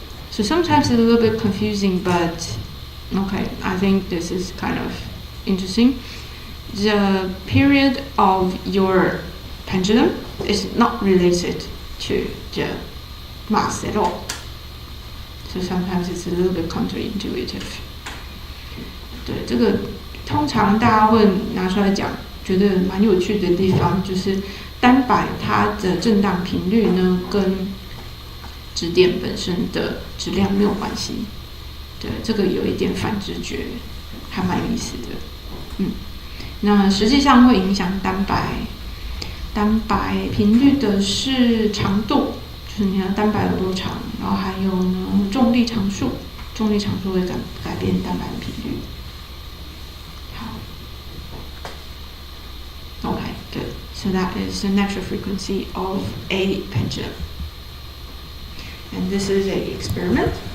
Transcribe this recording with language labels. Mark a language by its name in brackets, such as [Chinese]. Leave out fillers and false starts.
[English] So sometimes it's a little bit confusing, but okay, I think this is kind of interesting. The period of your pendulum is not related to the mass at all. So sometimes it's a little bit counterintuitive. [Chinese] 对，这个通常大家会拿出来讲，觉得蛮有趣的地方，就是单摆它的振荡频率呢，跟质点本身的质量没有关系。对，这个有一点反直觉，还蛮有意思的。那实际上会影响单摆频率的是长度，就是你的单摆有多长，然后还有呢重力常数会改变单摆的频率。 [English] Okay, good. So that is the natural frequency of a pendulum. And this is an experiment.